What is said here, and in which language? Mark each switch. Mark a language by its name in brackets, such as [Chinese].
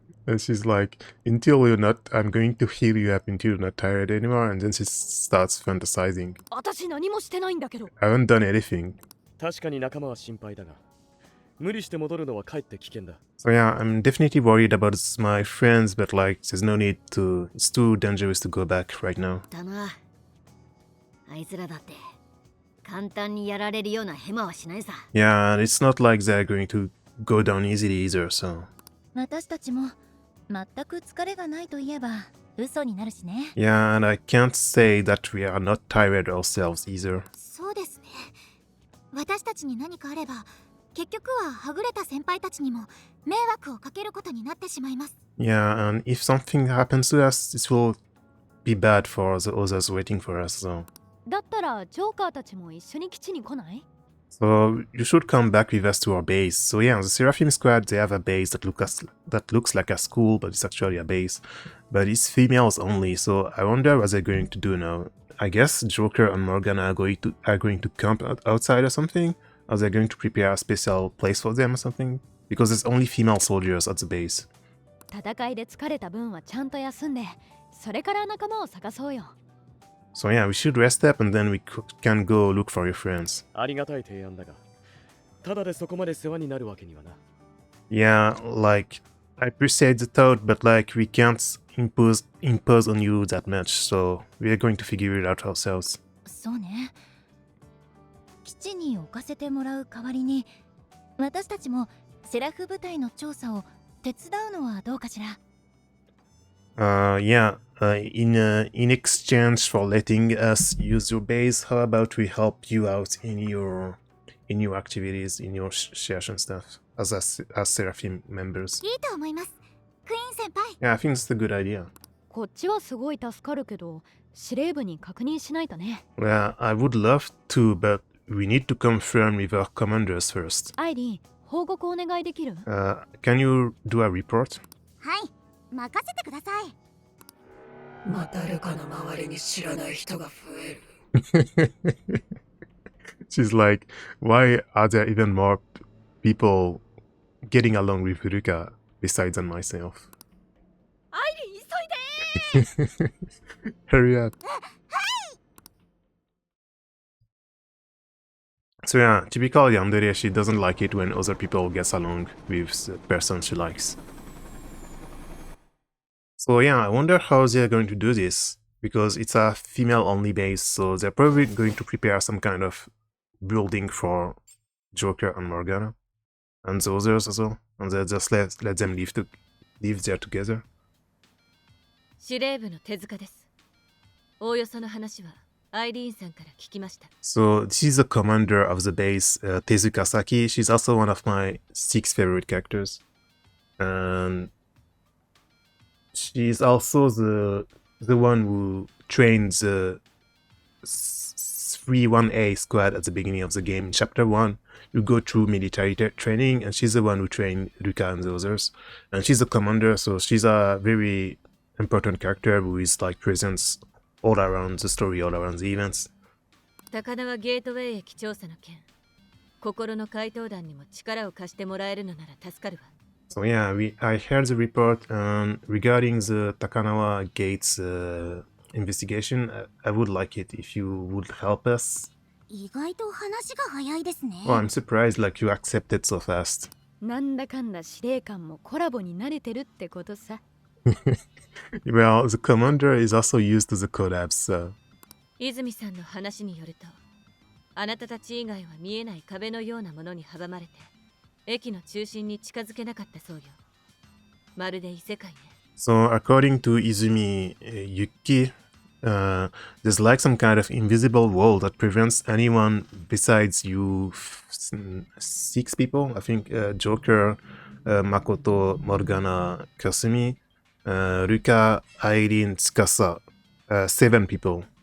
[English] And she's like, until you're not, I'm going to heal you up until you're not tired anymore. And then she starts fantasizing. [Japanese] 私何もしてないんだけど。 [English] I haven't done anything. [Japanese] 確かに仲間は心配だが、無理して戻るのはかえって危険だ。 [English] So yeah, I'm definitely worried about my friends, but like, there's no need to, it's too dangerous to go back right now. [Japanese] だな。あいつらだって簡単にやられるようなヘマはしないさ。 [English] Yeah, and it's not like they're going to go down easily either, so. [Japanese] 私たちも全く疲れがないといえば嘘になるしね。 [English] Yeah, and I can't say that we are not tired ourselves either. [Japanese] そうですね。私たちに何かあれば結局ははぐれた先輩たちにも迷惑をかけることになってしまいます。 [English] Yeah, and if something happens to us, this will be bad for the others waiting for us, so. [Japanese] だったらジョーカーたちも一緒に基地に来ない？ [English] So you should come back with us to our base. So yeah, the Seraphim Squad, they have a base that looks like a school, but it's actually a base. But it's females only, so I wonder what they're going to do now. I guess Joker and Morgana are going to camp outside or something? Or they're going to prepare a special place for them or something? Because there's only female soldiers at the base. [Japanese] 戦いで疲れた分はちゃんと休んで、それから仲間を探そうよ。 [English] So yeah, we should rest up and then we can go look for your friends. [Japanese] ありがたい提案だが、ただでそこまで世話になるわけにはな。 [English] Yeah, like, I appreciate the thought, but like, we can't impose on you that much, so we're going to figure it out ourselves. [Japanese] そうね。基地に置かせてもらう代わりに私たちもセラフ部隊の調査を手伝うのはどうかしら。 [English] Yeah, in exchange for letting us use your base, how about we help you out in your activities, in your shares and stuff, as Seraphim members? [Japanese] いいと思います。クイーン先輩。 [English] Yeah, I think it's a good idea. [Japanese] こっちはすごい助かるけど、司令部に確認しないとね。 [English] Well, I would love to, but we need to confirm with our commanders first. [Japanese] アイリーン、報告お願いできる？ [English] Can you do a report? [Japanese] はい、任せてください。またルカの周りに知らない人が増える。 [English] She's like, why are there even more people getting along with Ruka besides than myself? [Japanese] アイリーン、急いで [English] Hurry up. So yeah, typical yandere, she doesn't like it when other people gets along with the person she likes. So yeah, I wonder how they're going to do this, because it's a female-only base, so they're probably going to prepare some kind of building for Joker and Morgana, and the others as well, and they'll just let them live there together. [Japanese] 司令部の手塚です。おおよその話はアイリーンさんから聞きました。 [English] So this is the commander of the base, Tezuka Saki. She's also one of my 6 favorite characters, and she's also the one who trained the 31A squad at the beginning of the game. In Chapter 1, you go through military training, and she's the one who trained Ruka and the others. And she's the commander, so she's a very important character who is like presence all around the story, all around the events. [Japanese] 高輪ゲートウェイ駅調査の件、心の怪盗団にも力を貸してもらえるのなら助かるわ。 [English] So yeah, I heard the report regarding the Takanawa Gates investigation. I would like it if you would help us. [Japanese] 意外と話が早いですね。 [English] Oh, I'm surprised like you accepted so fast. [Japanese] なんだかんだ司令官もコラボに慣れてるってことさ。 [English] Well, the commander is also used to the collabs, so. [Japanese] 泉さんの話によると、あなたたち以外は見えない壁のようなものに阻まれて、駅の中心に近づけなかったそうよ。まるで異世界ね。 [English] So, according to Izumi Yuki, there's like some kind of invisible wall that prevents anyone besides you 6 people. I think Joker, Makoto, Morgana, Kasumi, Ruka, Airin, Tsukasa. 7 people.